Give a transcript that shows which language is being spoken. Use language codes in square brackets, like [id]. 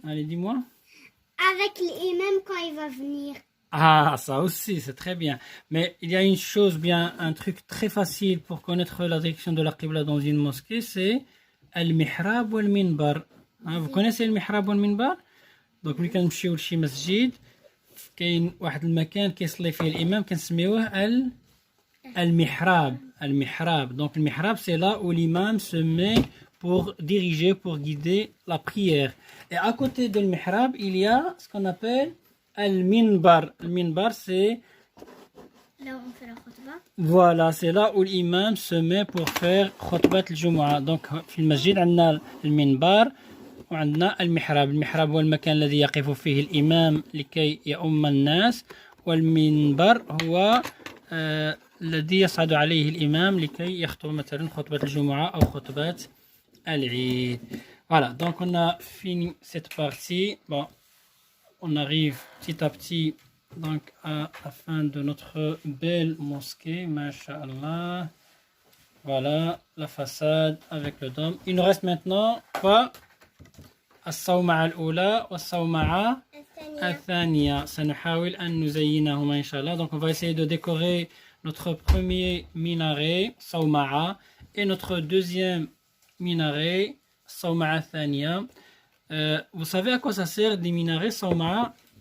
[fr] Allez, dis-moi. Avec l'imam quand il va venir. Ah, ça aussi, c'est très bien. Mais il y a une chose bien, un truc très facile pour connaître la direction de la Qibla dans une mosquée, c'est al-mihrab ou al-minbar. Vous connaissez al-mihrab ou al-minbar? [ar] Donc, ملي كنمشيو لشي مسجد كاين واحد المكان كيصلي فيه الإمام كنسميوه المحراب. [fr] Donc, le mihrab, c'est là où l'imam se met pour diriger, pour guider la prière. Et à côté de mihrab, il y a ce qu'on appelle al-minbar. Le minbar, c'est là où on fait la khutbah. Voilà, c'est là où l'imam se met pour faire khutbat al-jumu'ah. [ar] Donc, في المسجد عندنا المنبر وعندنا المحراب. المحراب هو المكان الذي يقف فيه الإمام لكي يؤم الناس، والمنبر هو الذي يصعد عليه الإمام لكي يخطب مثلا خطبة الجمعة أو خطبة العيد. [fr] Voilà, donc on a fini cette partie. Bon, on arrive petit à petit donc à la fin de notre belle mosquée, masha'Allah. Voilà la façade avec le dôme. Il nous reste maintenant quoi? [ar] الصومعة الأولى والصومعة الثانية. سنحاول أن نزينهما إن شاء الله. [fr] Donc on va essayer de décorer notre premier minaret, صومعة, et notre deuxième minaret, [ar] صومعة الثانية. [fr] Vous savez à quoi ça sert des minarets صومعة?